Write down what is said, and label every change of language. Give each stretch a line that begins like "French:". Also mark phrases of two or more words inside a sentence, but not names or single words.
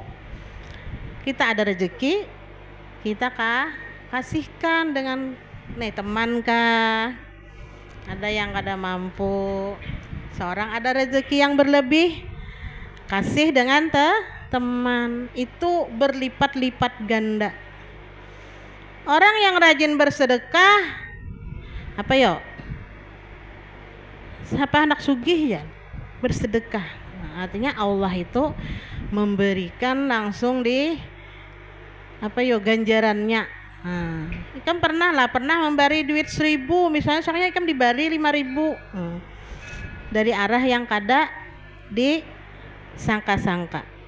Banjar: Kita ada rezeki, kita kasihkan dengan teman kah, ada yang kada mampu, seorang ada rezeki yang berlebih, kasih dengan teman, itu berlipat-lipat ganda. Orang yang rajin bersedekah siapa anak sugih ya bersedekah.
Indonesian: Nah, artinya Allah itu memberikan langsung di ganjarannya.
Banjar: Nah, ikam pernah memberi duit 1.000 misalnya, soalnya ikam diberi 5.000 dari arah yang kada disangka-sangka.